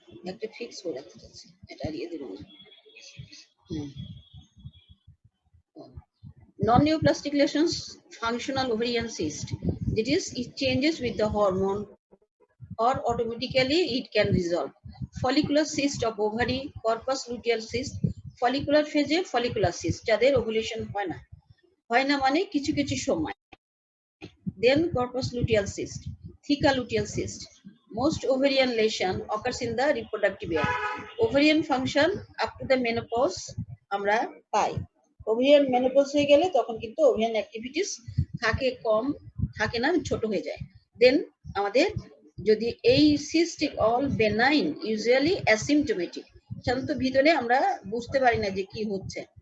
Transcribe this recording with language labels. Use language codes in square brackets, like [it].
[bn] একটা ফিক্স করে রাখতে চাচ্ছি, এটা দিয়ে দেব। [en] Non-neoplastic lesions, functional ovarian cyst. That is, it changes with the hormone or automatically it can resolve. Follicular cyst of ovary, corpus luteal cyst, follicular phase follicular cyst, [bn] যাদের ovulation হয় না মানে কিছু কিছু সময়। [en] Then corpus luteal cyst, theca luteal cyst. Most ovarian lesion occurs in the reproductive year. Ovarian function up to the menopause [bn] আমরা পাই। Ovarian menopause হয়ে গেলে তখন কিন্তু ওভারিয়ান অ্যাক্টিভিটিস থাকে কম, থাকে না, ছোট হয়ে যায়। দেন আমাদের যদি এই cystic all benign, usually asymptomatic, সাধারণত ভিতরে আমরা বুঝতে পারি না যে কি হচ্ছে।